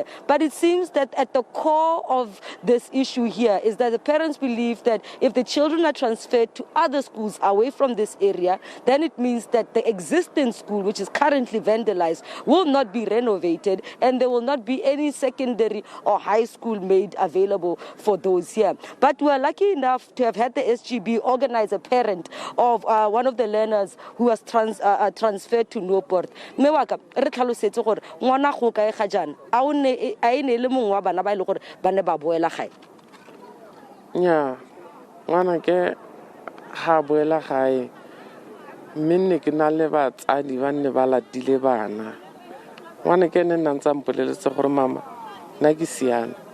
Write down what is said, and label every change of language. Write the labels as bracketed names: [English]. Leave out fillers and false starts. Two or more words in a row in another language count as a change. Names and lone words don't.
[English] But it seems that at the core of this issue here is that the parents believe that if the children are transferred to other schools away from this area, then it means that the existing school, which is currently vandalized, will not be renovated and there will not be any secondary or high school made available for those here. But we're lucky enough to have had the SGB organize a parent of one of the learners who was transferred to Newport. [Tswana] Me wa ka re tlhalosetse gore ngwana go kae ga jana a o ne a ene le mongwe wa bana ba ile gore ba ne ba boela gae. Yeah, ngwana ke ga boela gae mme nne ke na le batsadi ba nne ba latile bana ngwana ke ne nna ntse mpoleletse gore mama nna ke siame